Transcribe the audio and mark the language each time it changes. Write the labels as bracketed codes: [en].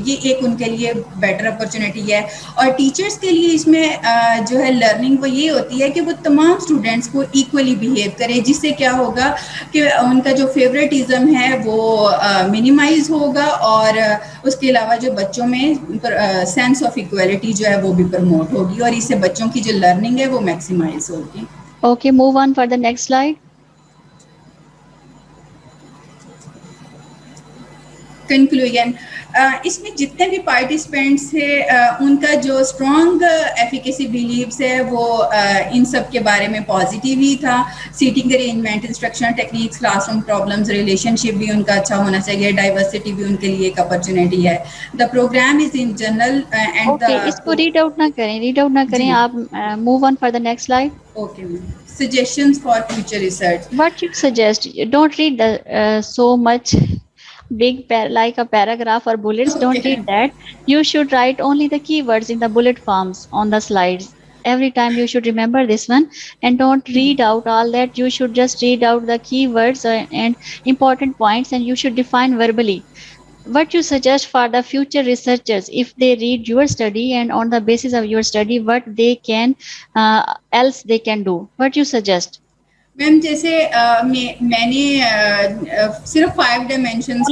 [ur] یہ ایک ان کے لیے بیٹر اپرچونیٹی ہے. اور ٹیچرس کے لیے اس میں جو ہے لرننگ وہ یہ ہوتی ہے کہ وہ تمام اسٹوڈینٹس کو ایکولی بیہیو کرے, جس سے کیا ہوگا کہ ان کا جو فیوریٹزم ہے وہ منیمائز ہوگا, اور اس کے علاوہ جو بچوں میں سینس آف ایکویلٹی جو ہے وہ بھی پروموٹ ہوگی, اور اس سے بچوں کی جو لرننگ ہے وہ میکسیمائز ہوگی. [en] Okay, move on for the next slide. [ur] Conclusion, اس میں جتنے بھی پارٹیسپینٹس تھے ان کا جو اسٹرانگ ایفیکیسی بلیوس ہے وہ ان سب کے بارے میں پازیٹیو ہی تھا. Seating arrangement, instructional techniques, class room problems, relation شپ بھی ان کا اچھا ہونا چاہیے, ڈائیورسٹی بھی ان کے لیے ایک اپرچونیٹی ہے. [en] the program is in general and [ur] Okay, اس کو ریڈ آؤٹ نہ کریں, جی [en] آپ move on for the next slide. Okay ma'am. Suggestions for future research. What you suggest, don't read the so much big like a paragraph or bullets, don't okay read that. You should write only the keywords in the bullet forms on the slides. Every time you should remember this one, and don't read out all that. You should just read out the keywords and important points, and you should define verbally what you suggest for the future researchers if they read your study, and on the basis of your study what they can else they can do. What you suggest? [ur] میم جیسے میں نے صرف 5 dimensions کو